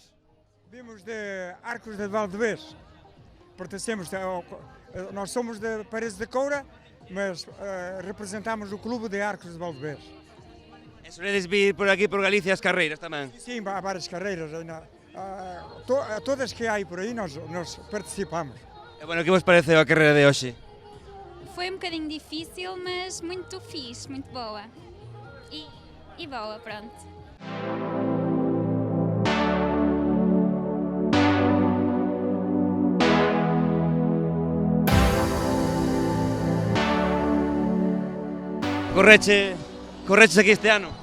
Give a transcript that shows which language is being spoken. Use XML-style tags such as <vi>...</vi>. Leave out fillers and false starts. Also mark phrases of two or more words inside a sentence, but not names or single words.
<pt>Vimos de Arcos de Valdevez. Pertencemos, nós somos de Paredes de Coura, mas representamos o clube de Arcos de Valdevez.</pt> <gl>E soledes vir por aquí, por Galicia, as carreiras tamén?</gl> <pt>Sim, há várias carreiras. Todas que hai por aí nós participamos.</pt> <gl>E bueno, que vos pareceu a carreira de hoxe?</gl> <pt>Foi bocadinho difícil, mas muito fixe, muito boa.</pt> <gl>E boa, pronto. Correches aquí este ano?</gl>